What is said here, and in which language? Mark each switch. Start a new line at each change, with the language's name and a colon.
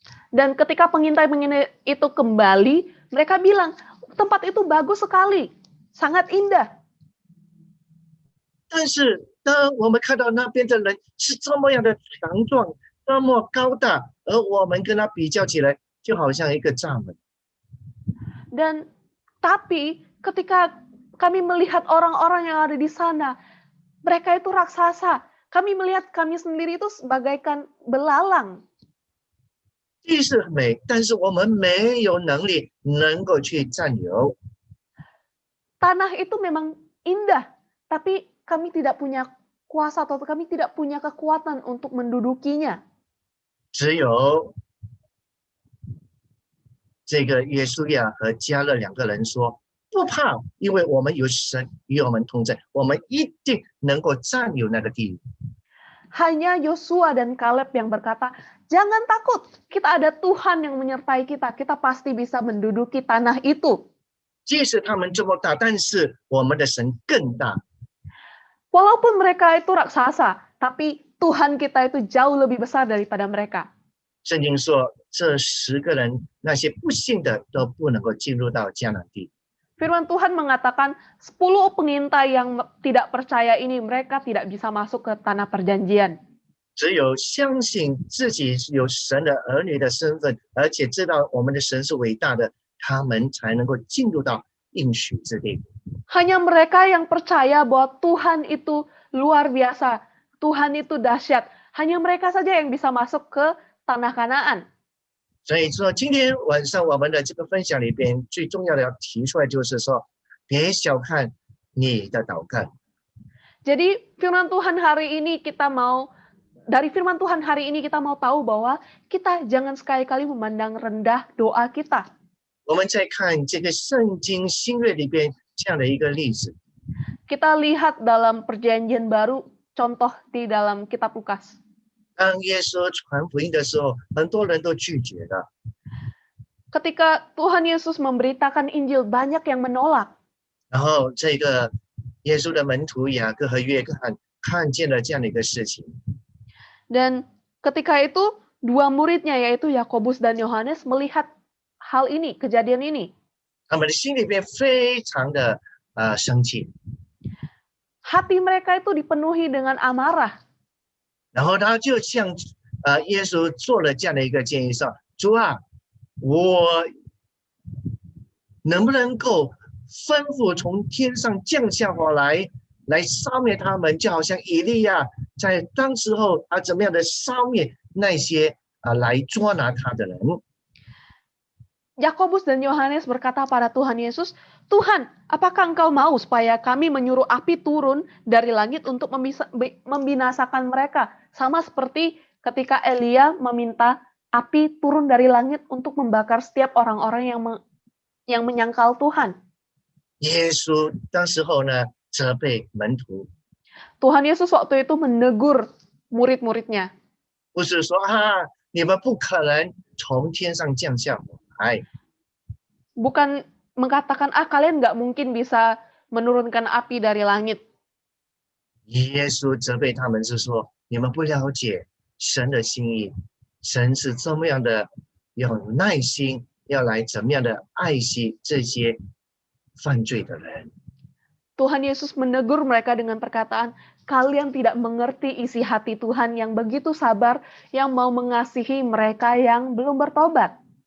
Indonesian: Dan ketika pengintai-pengintai itu kembali, mereka bilang, tempat itu bagus sekali, sangat indah.
Chinese: 但是当我们看到那边的人是这么样的强壮，这么高大，而我们跟他比较起来，就好像一个蚱蜢。
Indonesian: Dan tapi ketika kami melihat orang-orang yang ada di sana, mereka itu raksasa. Kami melihat kami sendiri itu bagaikan belalang.
Chinese: 地是美，但是我们没有能力能够去占有。
Indonesian: Tanah itu memang indah, tapi kami tidak punya kuasa atau kami tidak punya kekuatan untuk mendudukinya.
Chinese: 只有这个约书亚和迦勒两个人说：“不怕，因为我们有神与我们同在，我们一定能够占有那个地。”
Indonesian: Hanya Yosua dan Kaleb yang berkata, jangan takut, kita ada Tuhan yang menyertai kita, kita pasti bisa menduduki tanah itu.
Chinese: 即使他们这么大，但是我们的神更大。
Indonesian: Walaupun mereka itu raksasa, tapi Tuhan kita itu jauh lebih besar daripada mereka.
Chinese: 圣经说，这10个人那些不信的都不能够进入到迦南地。
Indonesian: Firman Tuhan mengatakan 10 pengintai yang tidak percaya ini mereka tidak bisa masuk ke tanah perjanjian.
Chinese: 只有相信自己有神的儿女的身份，而且知道我们的神是伟大的，他们才能够进入到应许之地。
Indonesian: Hanya mereka yang percaya bahwa Tuhan itu luar biasa, Tuhan itu dahsyat. Hanya mereka saja yang bisa masuk ke tanah Kanaan.
Chinese: 所以说，今天晚上我们的这个分享里边，最重要的要提出来就是说，别小看你的祷告。
Indonesian: Jadi firman Tuhan hari ini kita mau tahu bahwa kita jangan sekali-kali memandang rendah doa kita.
Chinese: 我们再看这个圣经新约里边这样的一个例子，
Indonesian: Kita lihat dalam perjanjian baru, contoh di dalam kitab Lukas.
Chinese: 当耶稣传福音的时候，很多人都拒绝了。
Indonesian: Ketika Tuhan Yesus memberitakan Injil, banyak yang menolak.
Chinese: 然后这个耶稣的门徒雅各和约翰看见了这样的一个事情，
Indonesian: Dan ketika itu, dua muridnya yaitu Yakobus dan Yohanes melihat hal ini, kejadian ini.
Chinese: 他们的心里边非常的生气，
Indonesian: Hati mereka itu dipenuhi dengan amarah.
Chinese: 然后他就向耶稣做了这样的一个建议说：“主啊，我能不能够吩咐从天上降下火来杀灭他们，就好像以利亚在当时候怎么样的杀灭那些来捉拿他的人。”
Indonesian: Yakobus dan Yohanes berkata pada Tuhan Yesus, Tuhan, apakah engkau mau supaya kami menyuruh api turun dari langit untuk membinasakan mereka? Sama seperti ketika Elia meminta api turun dari langit untuk membakar setiap orang-orang yang menyangkal Tuhan.
Chinese: 耶稣当时候呢责备门徒，
Indonesian: Tuhan Yesus waktu itu menegur murid-muridnya.
Chinese: 不是说你们不可能从天上降下火来。
Indonesian: Bukan mengatakan, kalian nggak mungkin bisa menurunkan api dari langit.
Chinese: 耶稣责备他们是说，你们不了解神的心意，神是这么样的有耐心，要来怎么样的爱惜这些犯罪的人。
Indonesian: Tuhan Yesus menegur mereka dengan perkataan, kalian tidak mengerti isi hati Tuhan yang begitu sabar, yang mau mengasihi mereka yang belum bertobat.